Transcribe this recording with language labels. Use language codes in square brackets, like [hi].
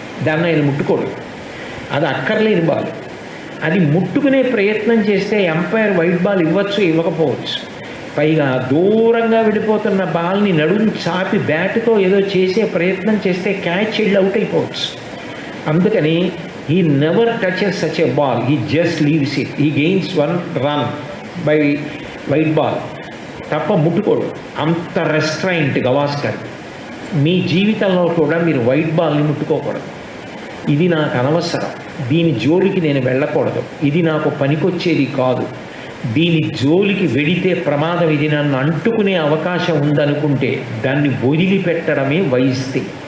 [te] దాన్ని ఆయన ముట్టుకోడు, అది అక్కర్లేని బాల్. అది ముట్టుకునే ప్రయత్నం చేస్తే ఎంపైర్ వైట్ బాల్ ఇవ్వచ్చు, ఇవ్వకపోవచ్చు. పైగా దూరంగా వెళ్ళిపోతున్న బాల్ని నడుము చాపి బ్యాట్తో ఏదో చేసే ప్రయత్నం చేస్తే క్యాచ్ వెళ్ళి అవుట్ అయిపోవచ్చు. అందుకని [en] he never touches such a ball, he just leaves it, he gains 1 run by white ball. [te] తప్ప ముట్టుకోడు. అంత రెస్ట్రైంట్ గవాస్కర్. మీ జీవితంలో కూడా మీరు వైట్ బాల్ని ముట్టుకోకూడదు. ఇది నాకు అనవసరం, దీని జోలికి నేను వెళ్ళకూడదు, ఇది నాకు పనికొచ్చేది కాదు, దీని జోలికి వెడితే ప్రమాదం, ఇది నన్ను అంటుకునే అవకాశం ఉందనుకుంటే దాన్ని వదిలిపెట్టడమే వైస్తే.